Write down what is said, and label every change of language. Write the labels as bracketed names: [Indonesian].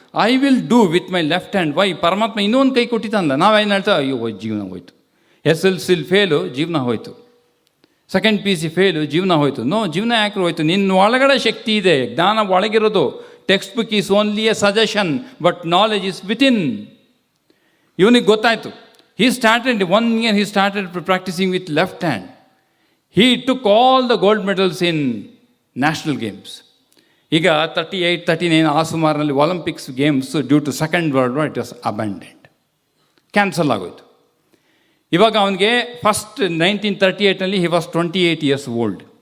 [English] I will do with my left hand. Why? [Kannada] ಪರಮಾತ್ಮ ಇನ್ನೊಂದು ಕೈ ಕೊಟ್ಟಿದ್ದಾನಲ್ಲ. ನಾವೇನು ಹೇಳ್ತಾ, ಅಯ್ಯೋ ಜೀವನ ಹೋಯ್ತು, SLC ಫೇಲು, ಜೀವನ ಹೋಯ್ತು, ಸೆಕೆಂಡ್ PC ಫೇಲು, ಜೀವನ ಹೋಯ್ತು. ನೋ, ಜೀವನ ಯಾಕೆ ಹೋಯ್ತು? ನಿನ್ನ ಒಳಗಡೆ ಶಕ್ತಿ ಇದೆ, ಜ್ಞಾನ ಒಳಗಿರೋದು. [English] Textbook is only a suggestion, but knowledge is within. [Kannada] ಇವನಿಗೆ ಗೊತ್ತಾಯಿತು. [English] He started 1 year, he started practicing with left hand. He took all the gold medals in national games. [Kannada] ಈಗ 38, 39 ಆ ಸುಮಾರಿನಲ್ಲಿ [English] Olympics games due to second world war it was abandoned, [Kannada] cancel ಆಗೋಯ್ತು. ಇವಾಗ ಅವನಿಗೆ first 1938ನಲ್ಲಿ [English] He was 28 years old.